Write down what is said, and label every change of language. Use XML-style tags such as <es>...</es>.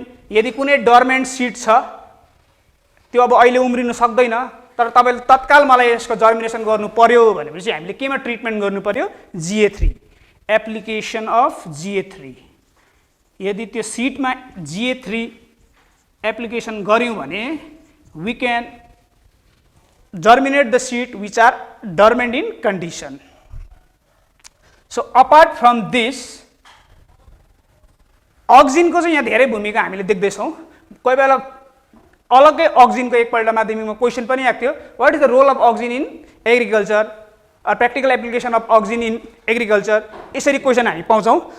<ne>यदि कुनै डर्मेन्ट सिड छ त्यो अब अहिले उम्रिनु सक्दैन, तर तपाईँले तत्काल मलाई यसको जर्मिनेसन गर्नु पर्यो भनेपछि हामीले केमा ट्रिटमेन्ट गर्नु पर्यो?</ne> <en>GA3, application of GA3।</en> <ne>यदि त्यो सिडमा GA3 एप्लिकेसन गर्यौँ भने</ne> <en>we can germinate the seed which are dormant in condition. So apart from this,</en> <ne>अक्जिनको चाहिँ यहाँ धेरै भूमिका हामीले देख्दैछौँ। कोही बेला अलग्गै अक्जिनको एकपल्ट माध्यमिकमा क्वेसन पनि आएको थियो,</ne> <en>what is the role of auxin in agriculture,</en> <ne>practical application of अक्जिन in agriculture, यसरी क्वेसन हामी पाउँछौँ।</ne>